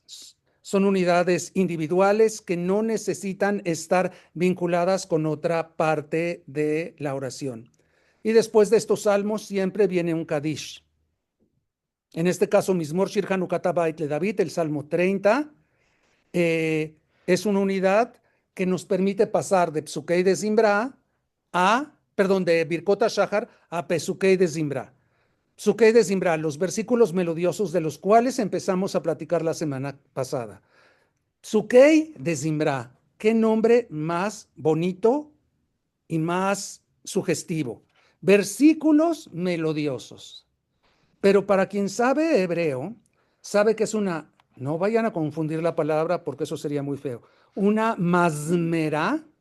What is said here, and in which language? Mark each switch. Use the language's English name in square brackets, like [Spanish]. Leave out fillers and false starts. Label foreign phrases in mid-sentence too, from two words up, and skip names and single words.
[Spanish] Son unidades individuales que no necesitan estar vinculadas con otra parte de la oración. Y después de estos salmos siempre viene un Kadish. En este caso, Mizmor Shir Hanukat Habayit le David, el Salmo 30, es una unidad que nos permite pasar de Psukei de Zimbra de Birkot HaShahar a Pesukei de Zimbra. Pesukei de Zimbra, los versículos melodiosos de los cuales empezamos a platicar la semana pasada. Pesukei de Zimbra, qué nombre más bonito y más sugestivo. Versículos melodiosos. Pero para quien sabe hebreo, sabe que es una, no vayan a confundir la palabra porque eso sería muy feo, una mazmerá.